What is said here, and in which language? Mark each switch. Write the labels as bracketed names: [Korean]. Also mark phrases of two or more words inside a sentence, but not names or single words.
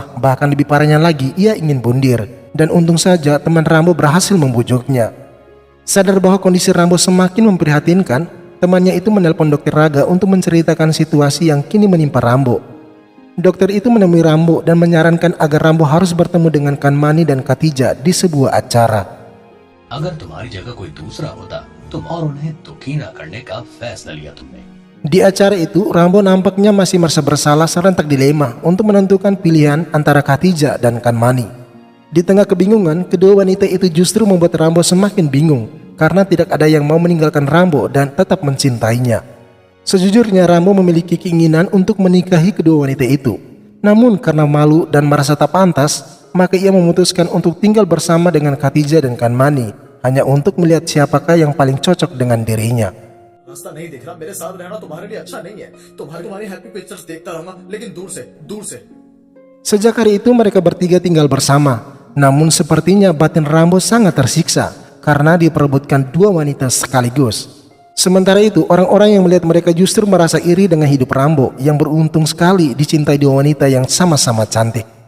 [Indonesian] Bahkan lebih parahnya lagi, ia ingin bundir. Dan untung saja teman Rambo berhasil membujuknya. Sadar bahwa kondisi Rambo semakin memprihatinkan, temannya itu menelpon dokter Raga untuk menceritakan situasi yang kini menimpa Rambo. Dokter itu menemui Rambo dan menyarankan agar Rambo harus bertemu dengan Kanmani dan Khadijah di sebuah acara. [Hindi] अगर तुम्हारी जगह कोई दूसरा होता तुम और उन्हें दुखी ना करने का फैसला लिया तुमने [Indonesian] Di acara itu, Rambo nampaknya masih merasa bersalah serentak dilema untuk menentukan pilihan antara Khadijah dan Kanmani. Di tengah kebingungan, kedua wanita itu justru membuat Rambo semakin bingung karena tidak ada yang mau meninggalkan Rambo dan tetap mencintainya. Sejujurnya Rambo memiliki keinginan untuk menikahi kedua wanita itu. Namun karena malu dan merasa tak pantas, maka ia memutuskan untuk tinggal bersama dengan Khadijah dan Kanmani hanya untuk melihat siapakah yang paling cocok dengan dirinya. [Hindi] रास्ता नहीं दिख रहा, मेरे साथ रहना तुम्हारे लिए अच्छा नहीं है। तुम्हारी [English] happy pictures [Hindi] देखता रहूंगा, लेकिन दूर से। [Indonesian] Sejak hari itu mereka bertiga tinggal bersama. Namun sepertinya batin Rambo sangat tersiksa karena diperebutkan dua wanita sekaligus. Sementara itu orang-orang yang melihat mereka justru merasa iri dengan hidup Rambo yang beruntung sekali dicintai dua wanita yang sama-sama cantik.